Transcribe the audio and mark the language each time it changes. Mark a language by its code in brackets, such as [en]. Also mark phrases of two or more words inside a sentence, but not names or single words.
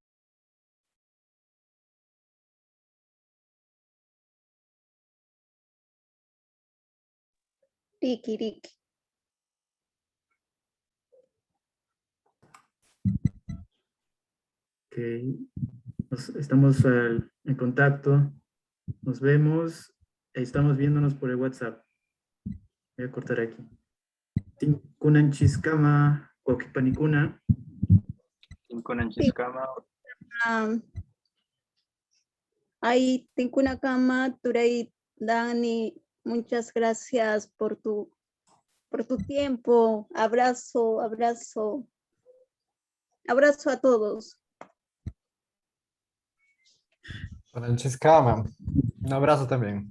[qu] Riki. [es] Ok, estamos en contacto, nos vemos, estamos viéndonos por el WhatsApp. Voy a cortar aquí. [qu] Tinkunan chiskama, kokipanikuna. Tinkunan chiskama. [es] Ay, [qu] tinkuna kama, turay Dani, [es] muchas gracias por tu tiempo. Abrazo a todos. Francesca, un abrazo también.